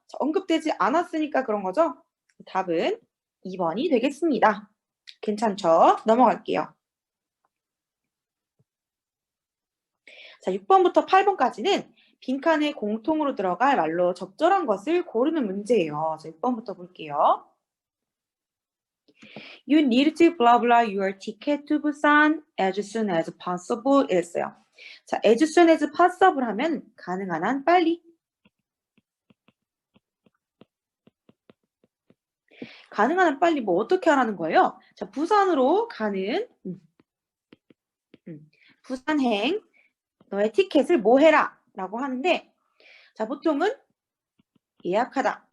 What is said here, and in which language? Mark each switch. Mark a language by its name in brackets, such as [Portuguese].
[Korean] 자, 언급되지 않았으니까 그런 거죠. 답은 2번이 되겠습니다. 괜찮죠? 넘어갈게요. 자, 6번부터 8번까지는 빈칸에 공통으로 들어갈 말로 적절한 것을 고르는 문제예요. 자, 6번부터 볼게요. [English] You need to blah blah your ticket to Busan as soon as possible [Korean] 이랬어요. 자, [English] as soon as possible [Korean] 하면 가능한 한 빨리. 가능한 한 빨리 뭐 어떻게 하라는 거예요? 자, 부산으로 가는 부산행 너의 티켓을 뭐 해라 라고 하는데 자, 보통은 예약하다